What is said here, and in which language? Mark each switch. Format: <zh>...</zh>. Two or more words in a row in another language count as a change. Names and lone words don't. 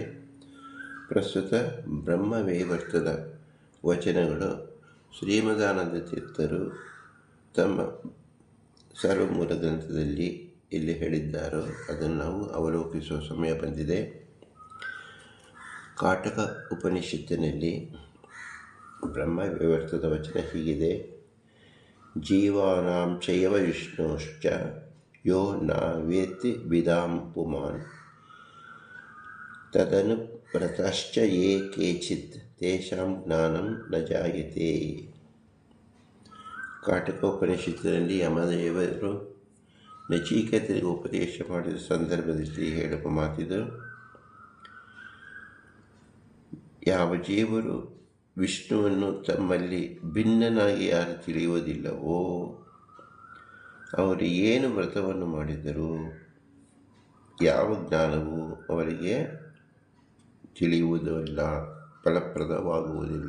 <kn>ಪ್ರಸ್ತುತ ಬ್ರಹ್ಮವೈವರ್ತದ ವಚನಗಳು ಶ್ರೀಮದಾನಂದ ತೀರ್ಥರು ತಮ್ಮ ಸರ್ವಮೂಲ ಗ್ರಂಥದಲ್ಲಿ ಎಲ್ಲಿ ಹೇಳಿದ್ದಾರೋ ಅದನ್ನು ನಾವು ಅವಲೋಕಿಸುವ ಸಮಯ ಬಂದಿದೆ. ಕಾಟಕ ಉಪನಿಷತ್ತಿನಲ್ಲಿ ಬ್ರಹ್ಮವೈವರ್ತದ ವಚನ ಹೀಗಿದೆ:</kn> <sa>ಜೀವಾನಾಂ ಚೈವ ವಿಷ್ಣೋಶ್ಚ ಯೋ ನ ವೇತ್ತಿ ವಿದಾಂ ಪುಮಾನ್ ತದನುವ್ರತಶ್ಚ ಯೇ ಕೇಚಿತ್ ತೇಷಾಂ ಜ್ಞಾನಂ ನ ಜಾಯತೆ.</sa> <kn>ಕಾಟಕ ಉಪನಿಷತ್ತಿನಲ್ಲಿ ಯಮದೇವರು ನಚಿಕೇತನಿಗೆ ಉಪದೇಶ ಮಾಡಿದ ಸಂದರ್ಭದಲ್ಲಿ ಹೇಳುವ ಮಾತಿದು: ಯಾವ ಜೀವರು ವಿಷ್ಣುವನ್ನು ತಮ್ಮಲ್ಲಿ ಭಿನ್ನನಾಗಿ ಯಾರು ತಿಳಿಯುವುದಿಲ್ಲವೋ ಅವರು ಏನು ವ್ರತವನ್ನು ಮಾಡಿದರೂ ಯಾವ ಜ್ಞಾನವೂ ಅವರಿಗೆ ತಿಳಿಯುವುದಿಲ್ಲ, ಫಲಪ್ರದವಾಗುವುದಿಲ್ಲ.</kn>